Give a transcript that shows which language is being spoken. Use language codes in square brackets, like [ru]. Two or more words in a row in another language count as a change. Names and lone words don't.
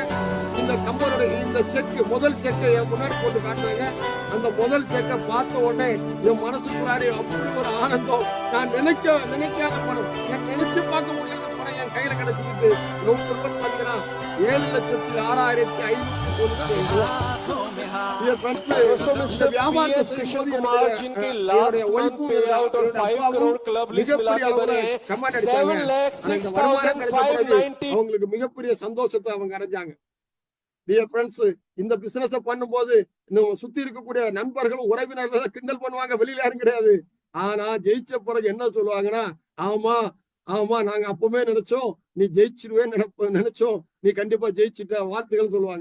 [ta] இந்த கம்பெனியோட இந்த செக், முதல் செக்கை என் முன்னாடி போட்டு காட்டுறாங்க. அந்த முதல் செக்கை பார்த்த உடனே என் மனசுக்குள்ளாடி அப்படி ஒரு ஆனந்தம். நான் நினைக்காத பணம், நான் நினைச்சு பார்க்க முடியாத பணம் என் கையில கிடைச்சிருக்கு. பாத்தீங்கன்னா 7,06,595 [hi] कृष्ण कुमार जिनके [en] last month payout [hi] और 5 करोड़ [en] club list [hi] मिला के बने 7,06,590। [ta] அவங்களுக்கு மிகப்பெரிய சந்தோஷத்தை அவங்க அடைஞ்சாங்க. [en] dear friends, [ta] இந்த பிசினஸ் பண்ணும்போது சுத்தி இருக்கக்கூடிய நண்பர்களும் உறவினர்கள் கிண்டல் பண்ணுவாங்க, வெளியில யாரும் கிடையாது. ஆனா ஜெயிச்ச பிறகு என்ன சொல்லுவாங்கன்னா, ஆமா ஆமா நாங்க அப்பவுமே நினைச்சோம் நீ ஜெயிச்சிருவேன்னு நினைச்சோம், நீ கண்டிப்பா ஜெயிச்சுட்ட, வாழ்த்துக்கள் சொல்லுவாங்க.